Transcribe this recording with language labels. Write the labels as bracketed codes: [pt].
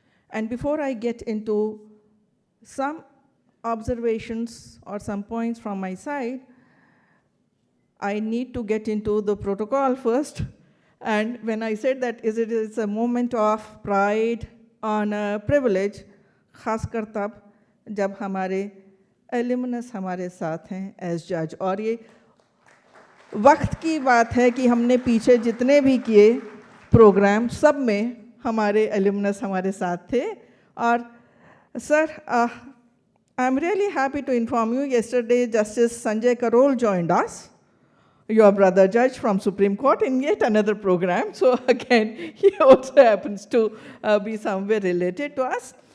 [en] And before I get into some observations or some points from my side, I need to get into the protocol first. And when I said that it is a moment of pride, honor, privilege, [hi] खासकर तब जब हमारे alumnus हमारे साथ हैं [en] as judge. [hi] और ये वक्त की बात है कि हमने पीछे जितने भी किए प्रोग्राम सब में हमारे alumnus हमारे साथ थे. और [en] sir, I'm really happy to inform you, yesterday Justice Sanjay Karol joined us, your brother judge from Supreme Court, in yet another program. So again, he also happens to be somewhere related to us.